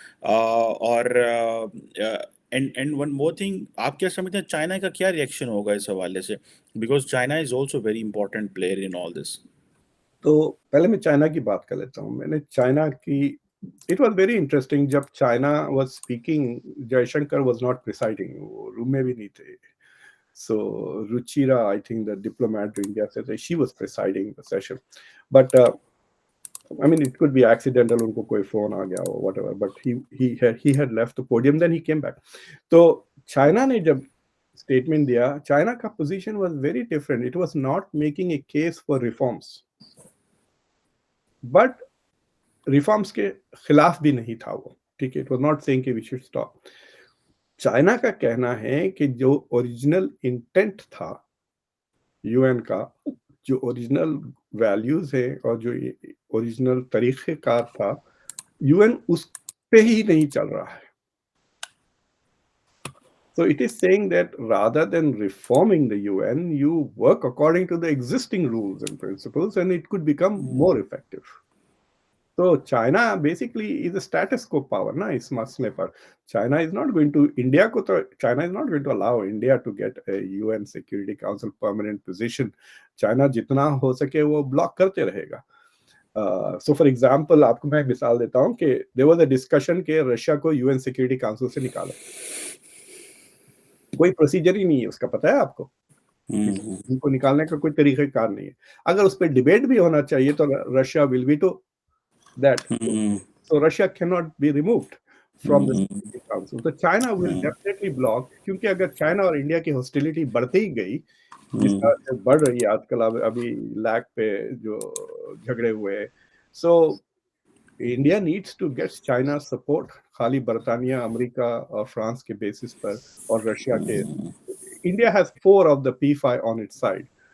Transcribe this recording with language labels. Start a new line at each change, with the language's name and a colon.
English: और and one more thing,
Hindi: आप क्या समझते हैं चाइना का क्या रिएक्शन होगा इस हवाले से,
English: Because China is also very important player in all this.
Hindi: तो पहले मैं चाइना की बात कर लेता हूँ. मैंने चाइना की,
English: It was very interesting.
Hindi: जब China
English: was speaking,
Hindi: Jaishankar
English: was not presiding,
Hindi: वो रूम में भी नहीं थे.
English: So Ruchira, I think the diplomat to India said that she was presiding the session, but I mean it could be accidental.
Hindi: उनको कोई phone आ गया
English: or whatever, but he had left the podium. Then he came back.
Hindi: तो China ने जब statement दिया, China का
English: position was very different. It was not making a case for reforms, but reforms
Hindi: के खिलाफ भी नहीं था वो. ठीक है,
English: it was not saying कि we should stop.
Hindi: चाइना का कहना है कि जो ओरिजिनल इंटेंट था यूएन का, जो ओरिजिनल वैल्यूज है और जो ओरिजिनल तरीक़ेकार था, यूएन उस पे ही नहीं चल रहा है.
English: So it is saying that rather than reforming the UN, you work according to the existing rules and principles, and it could become more effective. So China basically is a status quo power
Hindi: ना इस मसले पर.
English: China is not going to,
Hindi: India को तो,
English: China is not going to allow India to get a UN Security Council permanent position.
Hindi: China जितना हो सके वो ब्लॉक करते रहेगा.
English: So for example,
Hindi: आपको मैं मिसाल देता हूँ कि
English: there was a discussion
Hindi: कि रशिया को UN Security Council से निकालो. कोई प्रोसीजर ही नहीं है उसका, पता है आपको? उनको निकालने का कोई तरीक़ेकार नहीं है. अगर उस पे डिबेट भी होना चाहिए तो Russia
English: will veto that. So Russia cannot be removed from the Security Council. So China will definitely block,
Hindi: क्योंकि अगर चाइना और इंडिया की हॉस्टिलिटी बढ़ती ही गई, जिस तरह से बढ़ रही है आजकल, अभी लैक पे जो झगड़े हुए,
English: so India needs to get China support.
Hindi: खाली बर्तानिया, अमेरिका और फ्रांस के बेसिस पर और रशिया के,
English: India has 4 of the P5 on its side.